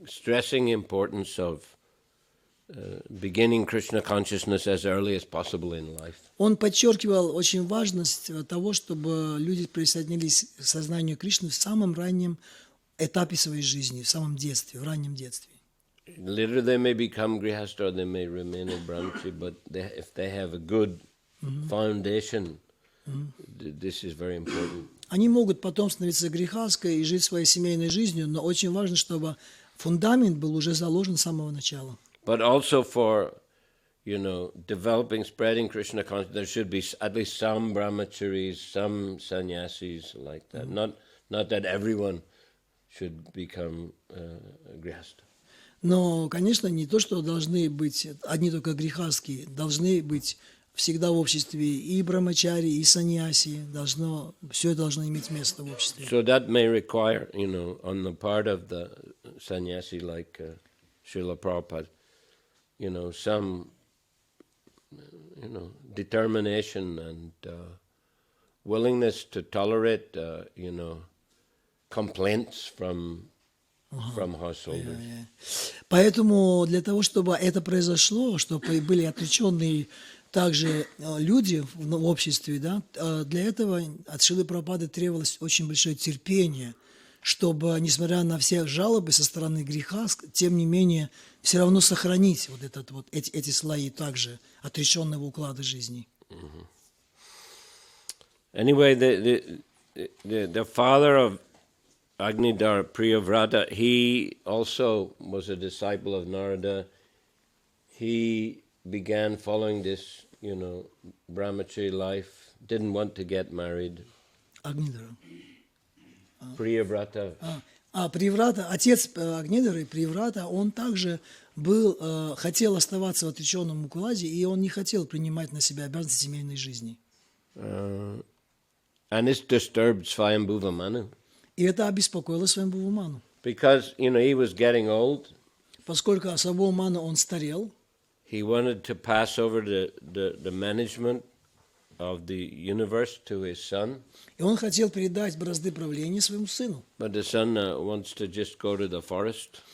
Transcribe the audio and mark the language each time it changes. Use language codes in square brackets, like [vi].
[en] Stressing importance of beginning Krishna consciousness as early as possible in life. [ru] Он подчеркивал очень важность того, чтобы люди присоединились к сознанию Кришны в самом раннем этапе своей жизни, в самом детстве, в раннем детстве. [en] Later they may become grihastha or they may remain a brahmachari, but if they have a good foundation, this is very important. [ru] Они могут потом становиться грехаской и жить своей семейной жизнью, но очень важно, чтобы фундамент был уже заложен с самого начала. [en] But also for, developing, spreading Krishna consciousness, there should be at least some brahmacharis, some sannyasis like that. Not that everyone should become grihastha. [ru] Но, конечно, не то, что должны быть одни только грехастские, должны быть всегда в обществе и брамачари, и саньяси, все это должно иметь место в обществе. [en] So that may require, on the part of the sannyasi like Srila Prabhupada, some, determination and willingness to tolerate, complaints from householders. [ru] Поэтому для того, чтобы это произошло, чтобы были отреченные также люди в обществе, да, для этого от Шрилы Прабхупады требовалось очень большое терпение, чтобы, несмотря на все жалобы со стороны греха, тем не менее, все равно сохранить вот эти слои также отреченного уклада жизни. [en] Anyway, the father of Agnidara, Priyavrata, he also was a disciple of Narada. He began following this, brahmachari life, didn't want to get married. [ru] Агнидара. [en] Priyavrata. [ru] Приврата, отец Агнидары, Приврата, он также хотел оставаться в отреченном укладе, и он не хотел принимать на себя обязанности семейной жизни. [en] And this disturbed Swayambhuva Manu. [ru] И это обеспокоило Сваямбхува Ману. [en] Because, he was getting old. [ru] Поскольку Сваямбхува Ману, он старел, [en] he wanted to pass over the management of the universe to his son. [ru] И он хотел передать бразды правления своему сыну. [en] But the son wants to just go to the forest.